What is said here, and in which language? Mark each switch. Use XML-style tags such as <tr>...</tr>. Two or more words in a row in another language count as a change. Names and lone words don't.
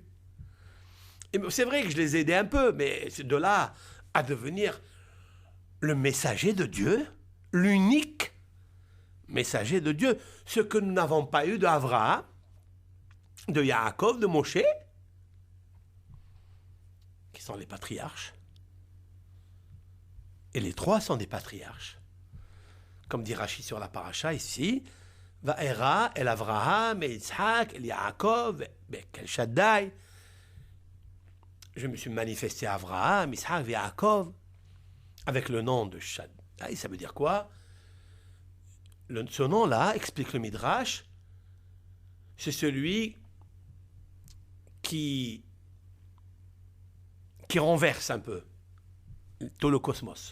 <fr>Et c'est vrai que je les aidais un peu, mais de là à devenir le messager de Dieu, l'unique messager de Dieu, ce que nous n'avons pas eu d'Avraham, de Yaakov, de Moshe, qui sont les patriarches. Et les trois sont des patriarches. Comme dit Rashi sur la paracha ici,</fr> <he>וארא אל אברהם אל יצחק אל יעקב אל שדי.</he> <fr>Je me suis manifesté à Avraham, Yitzhak, Yaakov, avec le nom de Shaddai. Ça veut dire quoi? Ce nom-là, explique le Midrash, c'est celui qui renverse un peu tout le cosmos.</fr>